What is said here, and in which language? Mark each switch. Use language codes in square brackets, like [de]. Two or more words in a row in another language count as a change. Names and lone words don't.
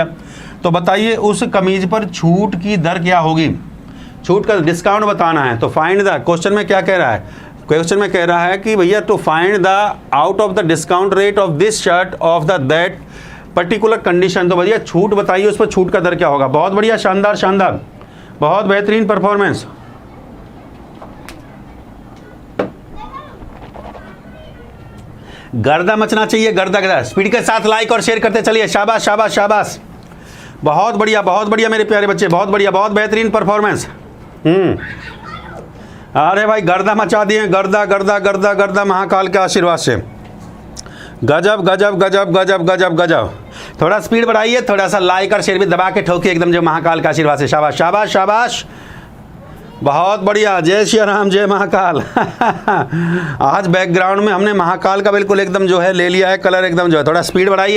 [hi] तो बताइए उस कमीज पर छूट की दर क्या होगी, छूट का डिस्काउंट बताना है। तो [en] find the, [hi] क्वेश्चन में क्या कह रहा है, क्वेश्चन में कह रहा है कि भैया [en] to find the out of the discount rate of this shirt of the that particular condition, [hi] तो भैया छूट बताइए उस पर छूट का दर क्या होगा। बहुत बढ़िया, शानदार शानदार, बहुत बेहतरीन परफॉर्मेंस। गर्दा मचना चाहिए, गर्दा गर्दा, स्पीड के साथ लाइक और शेयर करते चलिए, शाबाश शाबाश शाबाश, बहुत बढ़िया मेरे प्यारे बच्चे, बहुत बढ़िया, बहुत बेहतरीन परफॉर्मेंस। अरे भाई गर्दा मचा दिए, गर्दा गर्दा गर्दा गर्दा, महाकाल के आशीर्वाद से, गजब गजब गजब गजब गजब गजब। थोड़ा स्पीड बढ़ाइए, थोड़ा सा लाइक और शेयर भी दबा के ठोकिए एकदम, जो महाकाल के आशीर्वाद से, शाबाश शाबाश शाबाश, बहुत बढ़िया, जय श्री राम जय महाकाल। आज बैकग्राउंड में हमने महाकाल का बिल्कुल एकदम जो है ले लिया है कलर, एकदम जो है, थोड़ा स्पीड बढ़ाइए।